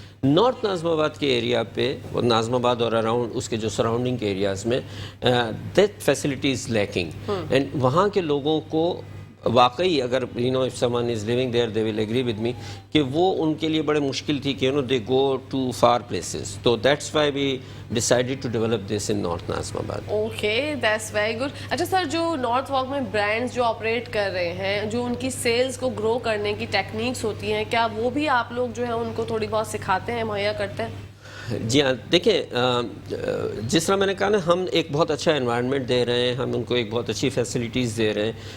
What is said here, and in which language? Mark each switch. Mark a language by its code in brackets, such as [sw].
[ur] North ناظم آباد کے area پہ, ناظم آباد اور اراؤنڈ اس کے جو سراؤنڈنگ کے ایریاز میں [en] that facilities lacking, and [ur] وہاں کے لوگوں کو واقعی اگر [en] if someone is living there they will agree with me [ur] کہ وہ ان کے لیے بڑے مشکل تھی کہ [en] they go to far places. تو that's why we decided to develop this in North Nazim Abad. Okay, that's very good. [ur] اچھا سر, جو نارتھ واک میں برانڈز جو آپریٹ کر رہے ہیں, جو ان کی سیلز کو گرو کرنے کی ٹیکنیکس ہوتی ہیں, کیا وہ بھی آپ لوگ جو ہیں ان کو تھوڑی بہت سکھاتے ہیں, مہیا کرتے ہیں؟ جی ہاں, دیکھیں جس طرح میں نے کہا نا, ہم ایک بہت اچھا انوائرمنٹ دے رہے ہیں, ہم ان کو ایک بہت اچھی فیسلٹیز دے رہے ہیں.